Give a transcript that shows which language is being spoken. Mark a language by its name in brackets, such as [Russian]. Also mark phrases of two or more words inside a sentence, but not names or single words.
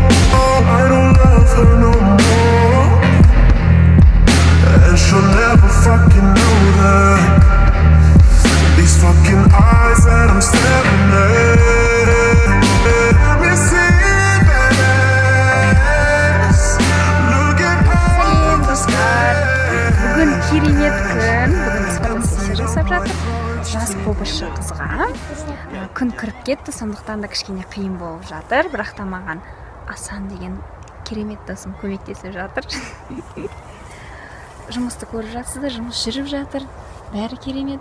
[English] I don't love her no more, and she'll never fucking know that. These fucking eyes that I'm staring at, let me see that ass. Look at all the sky. [Kazakh] Бүгін керемет күн, бүгін біз фотосессия жасап жатыр. Жас қобызшы қызға күн кіріп кетті, сондықтан да кішкене қиын болып жатыр, бірақ та маған Асан деген керемет досым көмектесіп жатыр. Жұмысты көріп жатсыздар, жұмыс жүріп жатыр, бәрі керемет.